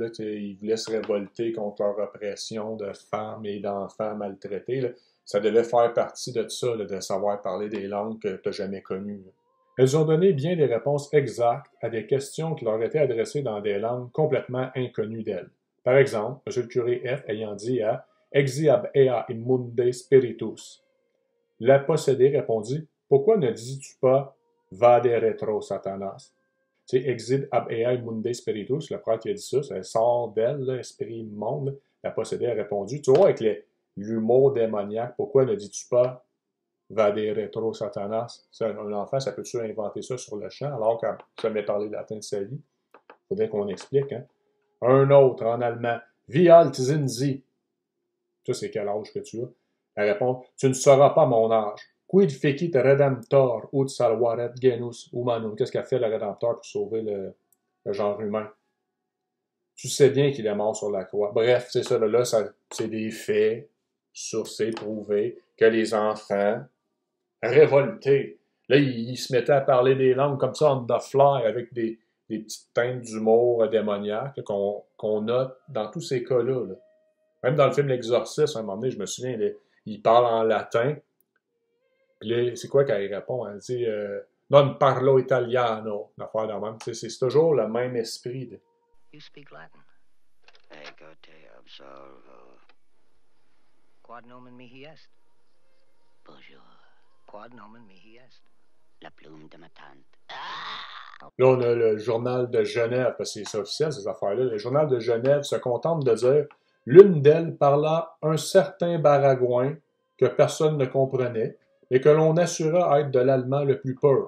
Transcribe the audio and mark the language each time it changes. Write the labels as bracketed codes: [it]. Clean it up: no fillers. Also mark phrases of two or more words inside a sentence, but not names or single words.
[fr] Là, ils voulaient se révolter contre leur oppression de femmes et d'enfants maltraités. Là. Ça devait faire partie de ça, là, de savoir parler des langues que tu n'as jamais connues. Là. Elles ont donné bien des réponses exactes à des questions qui leur étaient adressées dans des langues complètement inconnues d'elles. Par exemple, M. le curé F ayant dit à « [la] Exi ab ea immunde spiritus ». [fr] La possédée répondit « Pourquoi ne dis-tu pas « [la] Vade retro, Satanas » ? C'est Exit ab ea immunde spiritus, [fr] le prêtre qui a dit ça, ça sort d'elle, l'esprit immonde. La possédée a répondu. Tu vois, avec l'humour démoniaque, pourquoi ne dis-tu pas [la] Vade retro Satanas? [fr] Un enfant, ça peut-tu inventer ça sur le champ, alors qu'il n'a jamais parlé latin de sa vie? Il faudrait qu'on explique. Hein? Un autre, en allemand, [de] Wie alt sind Sie? [fr] Ça, c'est quel âge que tu as? Elle répond, tu ne sauras pas mon âge. [la] Quid fecit redemptor ut salvaret genus humanum? [fr] Qu'est-ce qu'a fait le Rédempteur pour sauver le genre humain? Tu sais bien qu'il est mort sur la croix. Bref, c'est ça, là, c'est des faits, sourcés, prouvés, que les enfants, révoltés, là, ils se mettaient à parler des langues comme ça, [en] on the fly, [fr] avec des petites teintes d'humour démoniaque qu'on note dans tous ces cas-là. Là. Même dans le film L'Exorciste, à un moment donné, je me souviens, il parle en latin. Puis là, c'est quoi qu'elle répond? Elle dit [it] non parlo italiano, [fr] une affaire de même. C'est toujours le même esprit. De... [en] You speak Latin. [la] Ego te absolvo. Quod nomen mihi est? Bonjour. Quod nomen mihi est? [fr] La plume de ma tante. Là, on a le journal de Genève, parce que c'est officiel, ces affaires-là. Le journal de Genève se contente de dire l'une d'elles parla un certain baragouin que personne ne comprenait, mais que l'on assura être de l'allemand le plus pur.